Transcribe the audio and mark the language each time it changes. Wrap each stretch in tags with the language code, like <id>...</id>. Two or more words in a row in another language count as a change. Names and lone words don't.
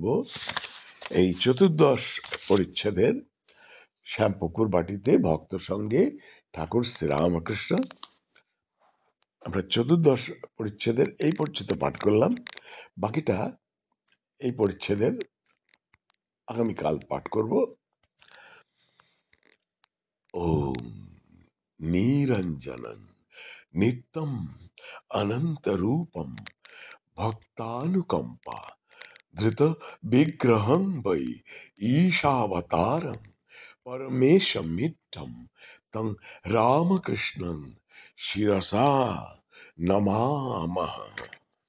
<bn>এই 14 পরিচ্ছেদের শ্যামপুকুর বাটিতে ভক্ত সঙ্গে ঠাকুর শ্রীরামকৃষ্ণ, আমরা 14 পরিচ্ছেদের এই পর্যন্ত পাঠ করলাম। বাকিটা এই পরিচ্ছেদের আগামীকাল পাঠ করব।</bn> <sa>ওম নিরঞ্জনং নিত্যম अनन्तरूपं भक्तानुकम्पा धृत विग्रहं वै ईशावतारं परमेशमिट्टं तं रामकृष्णं शिरसा नमामः।</sa>